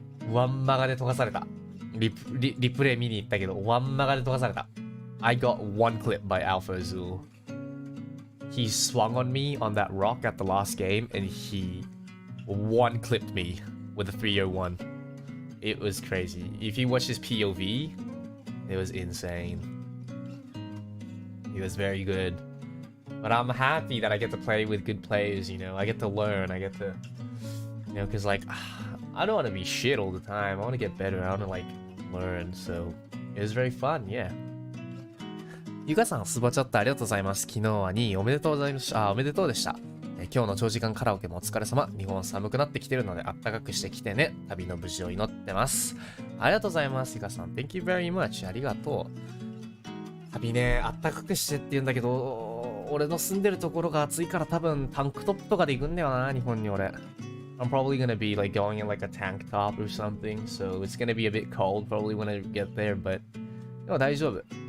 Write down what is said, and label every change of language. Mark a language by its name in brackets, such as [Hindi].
[Japanese] ワンマガで溶かされた。リプレイ見に行ったけど、ワンマガで溶かされた。 [English] I got one clip by Alpha Azul. He swung on me on that rock at the last game, and he one clipped me with a 301. It was crazy. If you watch his POV, it was insane. He was very good. But I'm happy that I get to play with good players, you know. I get to learn. I get to, you know, because, like, I don't want to be shit all the time. I want to get better. I want to, like, learn. So, it was very fun, yeah. [Japanese] ゆかさん、スーパーチャットありがとうございます。昨日は2位おめでとうございました。おめでとうでした。今日の長時間カラオケもお疲れ様。日本寒くなってきてるのであったかくしてきてね。旅の無事を祈ってます。ありがとうございます。ゆかさん、 [English] Thank you very much. [Japanese] ありがとう。旅ね、あったかくしてって言うんだけど、俺の住んでるところが暑いから多分タンクトップとかで行くんだよな、日本に俺。 [English] I'm probably gonna be like going in like a tank top or something, so it's gonna be a bit cold probably when I get there, but [Japanese] でも大丈夫。